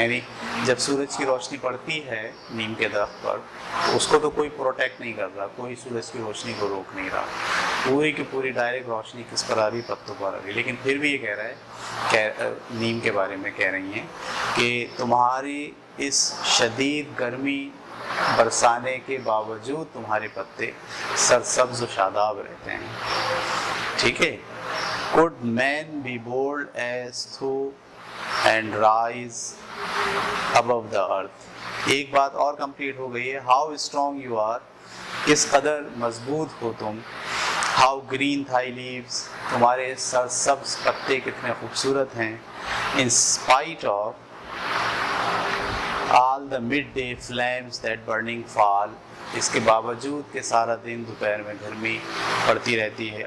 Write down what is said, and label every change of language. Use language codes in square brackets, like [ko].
[ur] یعنی جب سورج کی روشنی پڑتی ہے نیم کے درخت پر تو اس کو تو کوئی پروٹیکٹ نہیں کر رہا, کوئی سورج کی روشنی کو روک نہیں رہا, پوری کی پوری ڈائریکٹ روشنی کس پر آ رہی, پتوں پر آ رہی. لیکن پھر بھی یہ کہہ رہا ہے, نیم کے بارے میں کہہ رہی ہیں کہ تمہاری اس شدید گرمی برسانے کے باوجود تمہارے پتے سرسبز و شاداب رہتے ہیں. ٹھیک ہے. [en] Could man be bold as though and rise above the earth. [ur] ایک بات اور کمپلیٹ ہو گئی ہے. [en] How strong you are, [ur] کس قدر مضبوط ہو تم. [en] How green thy leaves, [ur] تمہارے سبز پتے کتنے خوبصورت ہیں. [en] In spite of all the midday flames that burning fall, [ur] اس کے باوجود کہ سارا دن دوپہر میں گرمی پڑتی رہتی ہے.